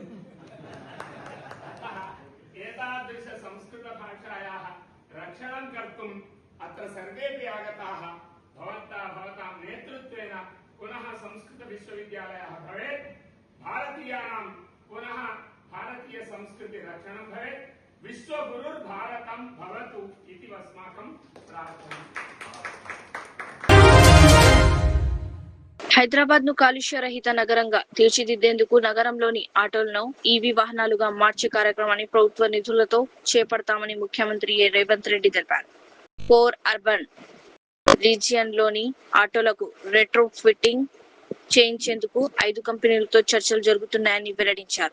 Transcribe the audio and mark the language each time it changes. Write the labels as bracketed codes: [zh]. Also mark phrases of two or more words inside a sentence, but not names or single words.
[sa] अतः एतादृश संस्कृत भाषायाः रक्षणं कर्तुम् अत्र सर्वेपि आगताः। भवतां नेतृत्वेन पुनः संस्कृत विश्वविद्यालयः भवेत्, भारतीयानां पुनः भारतीय संस्कृति रक्षणं भवेत्, विश्वगुरुर्भारतं भवतु इति अस्माकं प्रार्थना। [te] హైదరాబాద్ ను కాలుష్య రహిత నగరంగా తీర్చిదిద్దేందుకు నగరంలోని ఆటోలను ఈవీ వాహనాలుగా మార్చే కార్యక్రమాన్ని ప్రభుత్వ నిధులతో చేపడతామని ముఖ్యమంత్రి రేవంత్ రెడ్డి తెలిపారు. [en] core urban region [te] లోని ఆటోలకు [en] retro fitting [te] చేయించేందుకు 5 కంపెనీలతో చర్చలు జరుగుతున్నాయని వెల్లడించారు.